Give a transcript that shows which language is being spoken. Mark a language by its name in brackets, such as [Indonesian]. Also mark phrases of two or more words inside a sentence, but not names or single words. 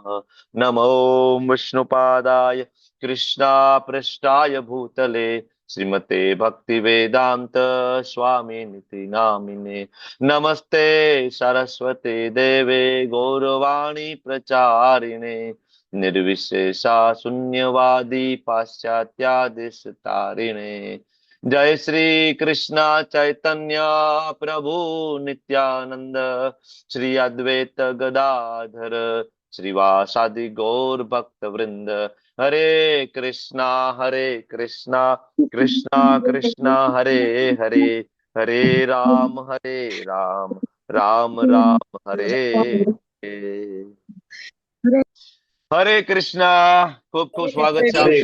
[Sanskrit] नमो विष्णुपादाय कृष्णा पृष्ठाय भूतले श्रीमते भक्ति वेदांत स्वामी निति नामिने नमस्ते सरस्वती देवे गौरवाणी प्रचारिणे निर्विशेषा शून्यवादी पाश्चात्यादिशतारिणे. जय श्री कृष्णा चैतन्य प्रभु नित्यानंद श्री अद्वैत गदाधर श्रीवासादि गौर भक्त वृंद હરે કૃષ્ણ કૃષ્ણ કૃષ્ણ હરે હરે હરે રામ રામ રામ હરે હરે. [Gujarati] હરે કૃષ્ણ. ખૂબ ખૂબ સ્વાગત છે આપ